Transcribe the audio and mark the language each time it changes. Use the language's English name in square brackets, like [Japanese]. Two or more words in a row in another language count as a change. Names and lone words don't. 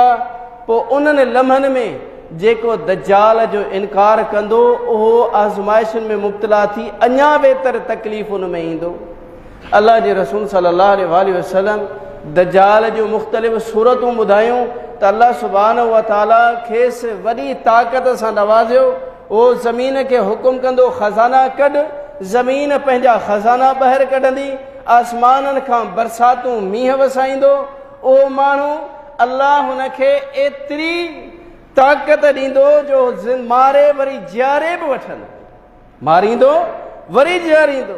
[Sindhi] पोइ उन्हनि लम्हनि में जेको दज्जाल जो इनकार कंदो उहो आज़माइशुनि में मुब्तला थी अञा बहितर तकलीफ़ुनि में ईंदो। अल्लाह जे रसूल [Arabic] صلى الله عليه وسلم [Sindhi] दज्जाल जूं मुख़्तलिफ़ सूरतूं ॿुधायूं त अल्लाह [Arabic] سبحانه وتعالى [Sindhi] खेसि वॾी ताक़त सां नवाज़ियो। उहो ज़मीन खे हुकुम कंदो, ख़ज़ाना कढ, ज़मीन पंहिंजा ख़ज़ाना ॿाहिरि कढंदी, आसमाननि खां बरसातूं मींहं वसाईंदो। उहो माण्हू अल्लाह हुनखे एतिरी ताक़त ॾींदो जो मारे वरी जियारे बि वठंदो, मारींदो वरी जियारींदो।